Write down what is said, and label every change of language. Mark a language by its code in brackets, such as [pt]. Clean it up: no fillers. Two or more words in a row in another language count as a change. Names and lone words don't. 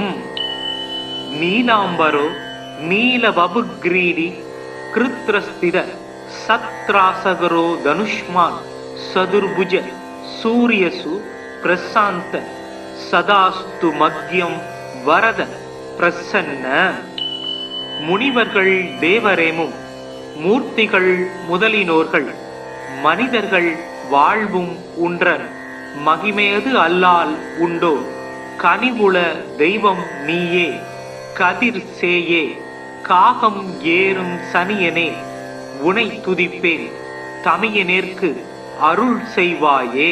[sa] नीलाम्बरो नीलवपुग्रीडी कृत्रस्थित सत्रासगरो धनुष्मान् चतुर्भुज सूर्यसु प्रशान्त सदास्तु मध्यं वरद प्रसन्न। [ta] முனிவர்கள் தேவரேமும் மூர்த்திகள் முதலினோர்கள் மனிதர்கள் வாழ்வும் உன்றன் மகிமேது அல்லால் உண்டோ கனிவுள தெய்வம் நீயே கதிர் சேயே காகம் ஏறும் சனியனே உனை துதிப்பேன் தமியனேற்கு அருள் செய்வாயே.